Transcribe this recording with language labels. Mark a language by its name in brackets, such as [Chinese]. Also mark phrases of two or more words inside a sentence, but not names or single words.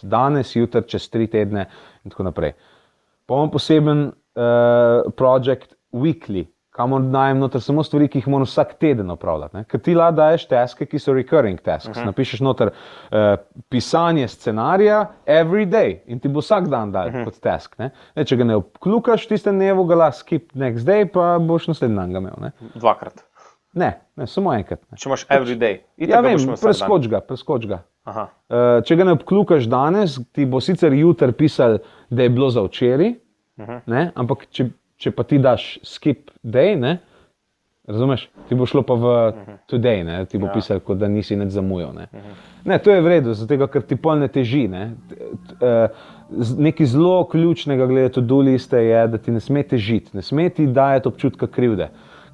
[Slovenian] Danes, jutri, čez 3 tedne in tako naprej. Pa imam poseben [English] project weekly, [Slovenian] kamor dajem noter samo stvari, ki jih moram vsak teden opravljati. Ne. Ker ti lahko daješ taske, ki so [English] recurring tasks. [Slovenian] Napišeš noter pisanje scenarija [English] every day [Slovenian] in ti bo vsak dan dal kot task. Ne. Če ga ne obklukaš tiste dnevu, ga lahko [English] skip next day, [Slovenian] pa boš naslednji dan ga imel. Ne. Dvakrat. Ne, samo enkrat. Ne. Če imaš [English] every day. [Slovenian] Ja, vem, preskoč ga. Če ga ne obklukaš danes, ti bo sicer jutri pisal, da je bilo za včeraj, ampak če pa ti daš [English] skip day, [Slovenian] ne, razumeš, ti bo šlo pa v today, ne, ti bo pisal, kot da nisi nič zamujal. Ne, to je v redu, zato ker ti pol ne teži. Ne. Nekaj zelo ključnega glede to-do liste je, da ti ne sme težiti, ne sme ti dajati občutka krivde.